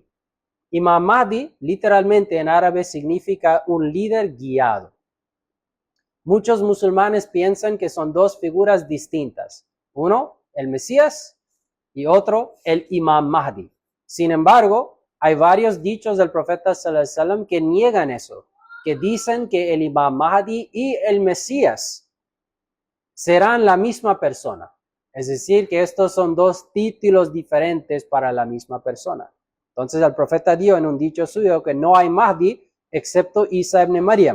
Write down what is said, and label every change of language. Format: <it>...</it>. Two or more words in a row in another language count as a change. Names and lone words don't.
<es>Imam Mahdi, literalmente en árabe, significa un líder guiado. Muchos musulmanes piensan que son 2 figuras distintas. Uno, el Mesías, y otro, el Imam Mahdi. Sin embargo, hay varios dichos del profeta</es> <ar>صلى الله عليه وسلم</ar> <es>que niegan eso, que dicen que el Imam Mahdi y el Mesías serán la misma persona. Es decir, que estos son 2 títulos diferentes para la misma persona. Entonces el profeta dijo en un dicho suyo que no hay Mahdi excepto Isa ibn Maryam.</es>